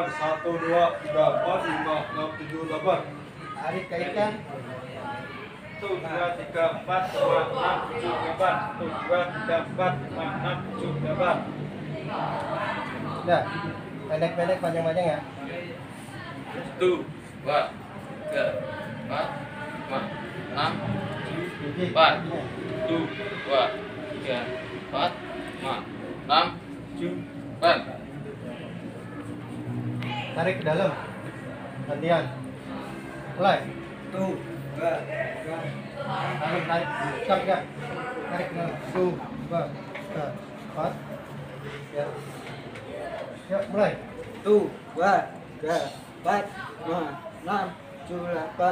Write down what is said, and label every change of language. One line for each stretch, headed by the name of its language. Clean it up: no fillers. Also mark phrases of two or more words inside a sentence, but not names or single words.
Indonesian: 1, 2, 3, 4, 5, 6, 7, 8. Tarik, kaitkan. 1, 2, 3, 4, 5, 6, 7, 8. 1, 2, 3, 4, 5, 6, 7, 8. Udah. Pendek-pendek, panjang-panjang ya. Satu, dua, tiga, empat, lima, enam, tujuh, empat. Satu, dua, tiga, empat, lima, enam, tujuh, delapan. Tarik ke dalam. Gantian. Mulai. 1, 2, 3. Tarik. Stop ya. Tarik ke dalam. 1, 2, 3, 4. Ya. Yuk, mulai. 1, 2, 3, 4, 5, 6, 7, 8.